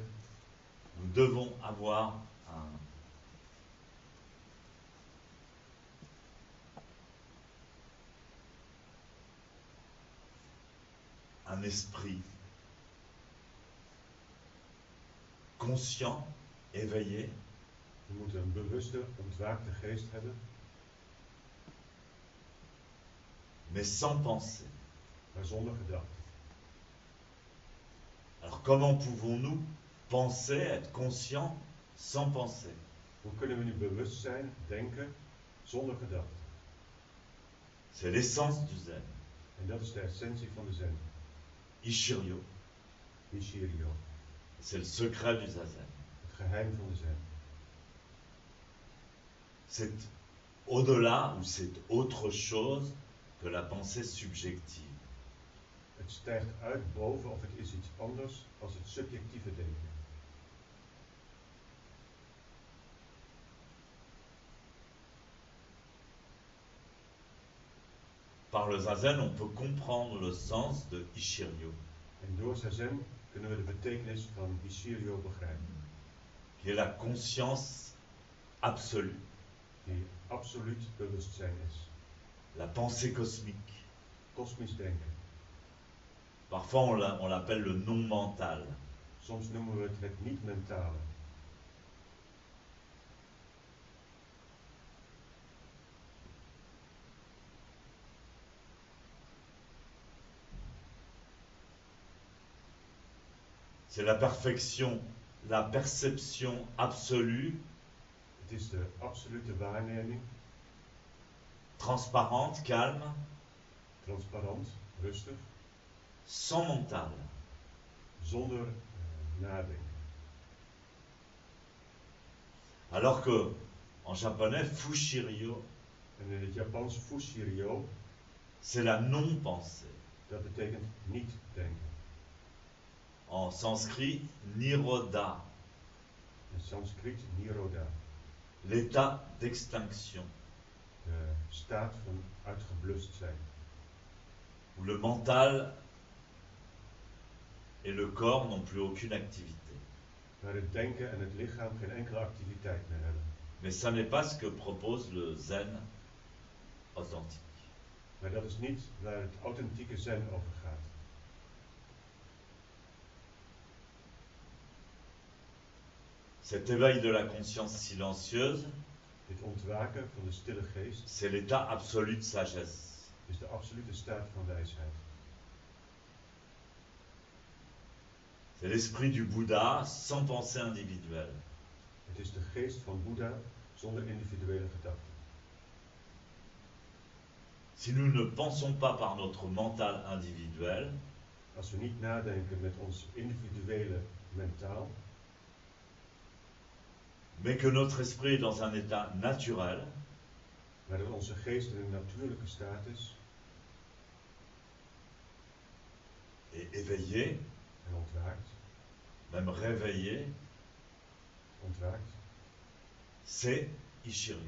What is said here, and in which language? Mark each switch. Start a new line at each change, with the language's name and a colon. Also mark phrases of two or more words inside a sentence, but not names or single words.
French: nous devons avoir un esprit conscient, éveillé,
Dutch: we moeten een bewuste, ontwaakte geest hebben,
French: mais sans pensée.
Dutch: maar zonder gedachten.
French: Alors comment pouvons-nous penser, être conscient, sans penser?
Dutch: Hoe kunnen we nu bewust zijn, denken, zonder gedachten?
French: C'est l'essence du zen.
Dutch: En dat is de essentie van de zen.
French: Ishiryo.
Dutch: Ishiryo.
French: C'est le secret du zazen.
Dutch: Het geheim van de zen.
French: C'est au-delà ou c'est autre chose que la pensée subjective.
Dutch: Het stijgt uit boven of het is iets anders als het subjectieve denken.
French: Par le zazen, on peut comprendre le sens de Ishiryo,
Dutch: En door zazen kunnen we de betekenis van Ishiryo begrijpen.
French: qui est la conscience absolue,
Dutch: Die absoluut bewustzijn is.
French: la pensée cosmique.
Dutch: Kosmisch denken.
French: Parfois on l'appelle le non-mental.
Dutch: Soms noemen we het niet-mentale.
French: C'est la perfection, la perception absolue,
Dutch: Het is de absolute waarneming,
French: transparente, calme,
Dutch: transparant, rustig,
French: sans mental.
Dutch: zonder nadenken.
French: Alors que, en japonais, Fushiryo,
Dutch: En in het Japans Fushiryo,
French: c'est la non-pensée.
Dutch: dat betekent niet denken.
French: En sanskrit, Nirodha,
Dutch: In Sanskriet Nirodha,
French: l'état d'extinction,
Dutch: de staat van uitgeblust zijn.
French: où le mental et le corps n'ont plus aucune activité.
Dutch: Waar het denken en het lichaam geen enkele activiteit meer hebben.
French: Mais ça n'est pas ce que propose le zen authentique.
Dutch: Maar dat is niet waar het authentieke zen over gaat.
French: Cet éveil de la conscience silencieuse,
Dutch: Dit ontwaken van de stille geest
French: c'est l'état absolu de sagesse.
Dutch: is de absolute staat van wijsheid.
French: C'est l'esprit du Bouddha sans pensée individuelle.
Dutch: Het is de geest van Boeddha zonder individuele gedachten.
French: Si nous ne pensons pas par notre mental individuel,
Dutch: Als we niet nadenken met ons individuele mentaal,
French: mais que notre esprit est dans un état naturel,
Dutch: maar dat onze geest in een natuurlijke staat is
French: et éveillé,
Dutch: en ontwaakt,
French: même réveillé,
Dutch: ontwaakt,
French: c'est Ishiryo.